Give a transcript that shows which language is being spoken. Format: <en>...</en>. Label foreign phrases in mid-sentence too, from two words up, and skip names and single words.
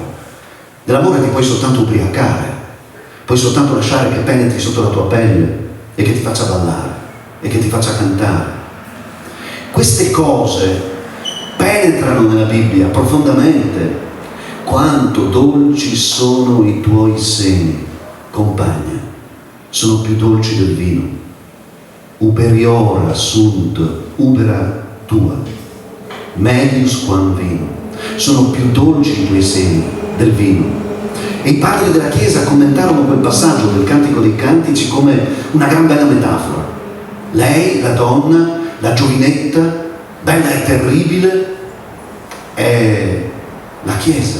<it>Dell'amore ti puoi soltanto ubriacare, puoi soltanto lasciare che penetri sotto la tua pelle e che ti faccia ballare e che ti faccia cantare. Queste cose penetrano nella Bibbia profondamente. Quanto dolci sono i tuoi seni, compagna, sono più dolci del vino.</it> <la>Uberiora sunt ubera tua, medius quam vino.</la> <it>Sono più dolci i tuoi seni del vino. E i padri della Chiesa commentarono quel passaggio del Cantico dei Cantici come una gran bella metafora. Lei, la donna, la giovinetta, bella e terribile, è la Chiesa.</it>